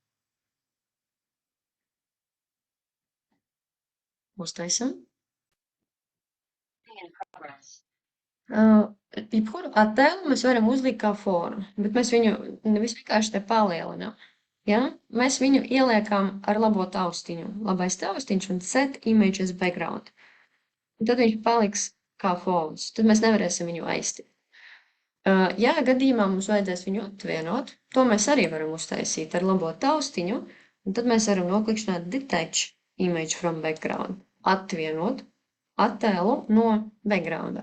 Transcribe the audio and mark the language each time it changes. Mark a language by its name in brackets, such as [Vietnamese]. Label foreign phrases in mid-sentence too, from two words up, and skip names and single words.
[Latvian] Uztaisam. Jebkuru attēlu mēs varam uzlikt kā fonu, bet mēs viņu nevis vienkārši te palielinām. Ja? Mēs viņu ieliekam ar labo taustiņu. Labais taustiņš un [English] set image as background. [Latvian] Un tad viņš paliks kā fons. Tad mēs nevarēsim viņu aiztikt. Ja gadījumā mums vajadzēs viņu atvienot, to mēs arī varam uztaisīt ar labo taustiņu, un tad mēs varam noklikšķināt [English] Detach Image from Background. [Latvian] Atvienot attēlu no backgrounda.